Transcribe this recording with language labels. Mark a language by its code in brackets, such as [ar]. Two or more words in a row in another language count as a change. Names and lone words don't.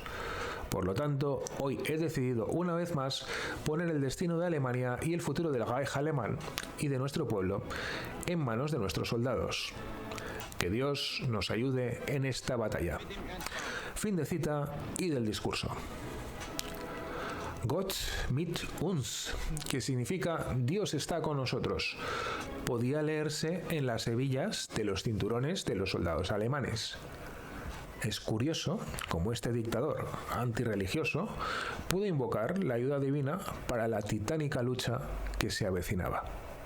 [es] Por lo tanto, hoy he decidido una vez más poner el destino de Alemania y el futuro del Reich alemán y de nuestro pueblo en manos de nuestros soldados. Que Dios nos ayude en esta batalla. Fin de cita y del discurso. [de] Gott mit uns, [es] que significa Dios está con nosotros, podía leerse en las hebillas de los cinturones de los soldados alemanes. Es curioso cómo este dictador antirreligioso pudo invocar la ayuda divina para la titánica lucha que se avecinaba.